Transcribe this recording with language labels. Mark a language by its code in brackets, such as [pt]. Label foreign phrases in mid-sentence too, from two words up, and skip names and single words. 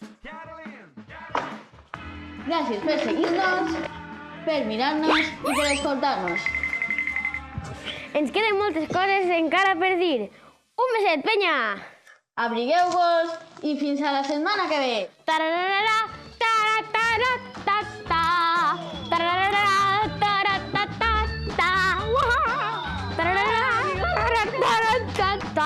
[ca] Gràcies per seguir-nos, per mirar-nos i per escoltar-nos. Ens queden moltes coses encara per dir. Un beset, penya! Abrigueu-vos i fins a la setmana que ve. Tararara, taratara, ta-ta. Tararara, taratata, ta. Tararara, taratata.